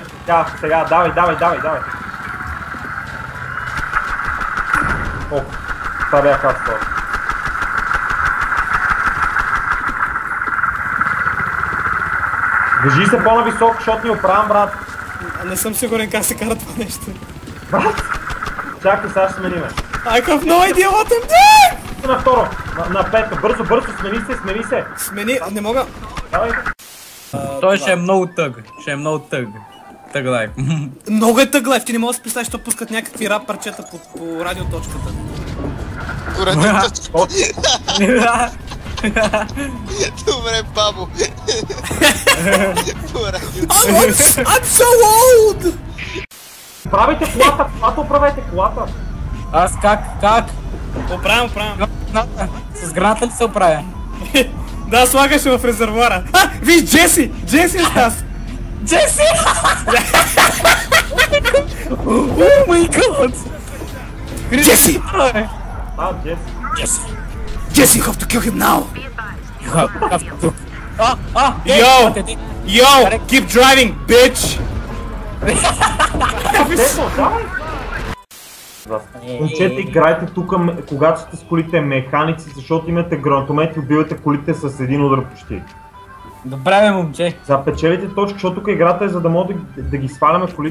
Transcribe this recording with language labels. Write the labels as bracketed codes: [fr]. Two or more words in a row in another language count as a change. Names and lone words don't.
[bg] Сега, давай. О, това бях аз това. Държи се по-нависоко, защото ни оправям, брат. Не съм сигурен как се кара това нещо. Брат! Чакай, сега ще смениме. [en] I have no idea what I'm doing! [bg] На второ, на пето, бързо, смени се. Смени, не мога. Давай. Той ще е много тъг, [en] Thug life. [bg] Много е [en] thug life, [bg] ти не можеш да си представиш, що пускат някакви рап парчета по радиоточката. По радиоточката? Добре, бабо. [en] I'm so old! [bg] Правите колата, управете колата. Аз как? Оправям. С граната ли се оправя? Да, слагаше в резервуара. Виж, Джеси е с нас. [en] Джеси! Oh my god! Джеси! Джеси. Jesse, you have to kill him now! You have to... Yo! Keep driving, bitch! [bg] Момчета, играйте тук, когато сте с колите механици, защото имате гранатомети и убивате колите с един удар почти. Добре, бе, момче. Запечелите точки, защото тук играта е за да може да ги сваляме колите.